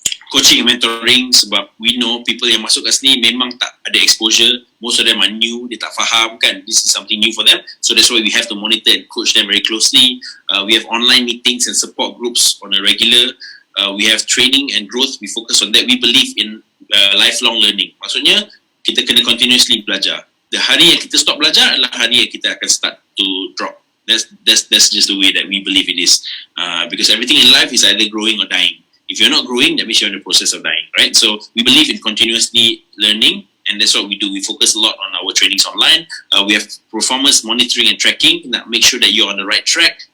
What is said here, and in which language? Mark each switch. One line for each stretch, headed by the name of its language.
English: Coaching and mentoring,
Malay: sebab
English: we know people
Malay: yang masuk kat sini memang tak ada exposure.
English: Most of them are new,
Malay: dia tak faham kan,
English: this is something new for them. So that's why we have to monitor and coach them very closely. We have online meetings and support groups on a regular. We have training and growth, we focus on that. We believe in lifelong learning.
Malay: Maksudnya, kita kena continuously belajar. The hari yang kita stop belajar adalah hari yang kita akan
English: start to drop. That's just the way that we believe it is. Because everything in life is either growing or dying. If you're not growing, that means you're in the process of dying, right? So we believe in continuously learning, and that's what we do. We focus a lot on our trainings online. We have performance monitoring and tracking, make sure that you're on the right track.